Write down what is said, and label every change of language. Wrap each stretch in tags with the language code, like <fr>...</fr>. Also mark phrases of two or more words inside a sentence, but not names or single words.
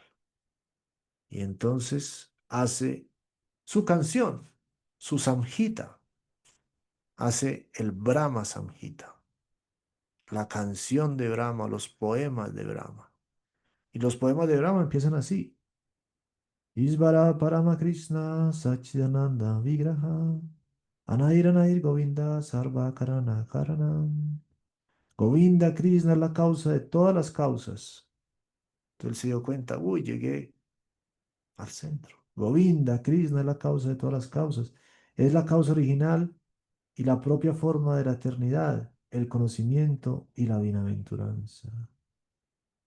<es>Y entonces hace su canción, su samhita, hace el Brahma Samhita, la canción de Brahma, los poemas de Brahma. Y los poemas de Brahma empiezan así.</es> <sa>Isvara Parama Krishna Sachidananda Vigraha Anair Govinda Sarva Karana Karanam.</sa> <es>Govinda Krishna es la causa de todas las causas. Entonces él se dio cuenta, uy, llegué al centro. Govinda Krishna es la causa de todas las causas. Es la causa original y la propia forma de la eternidad, el conocimiento y la bienaventuranza.</es>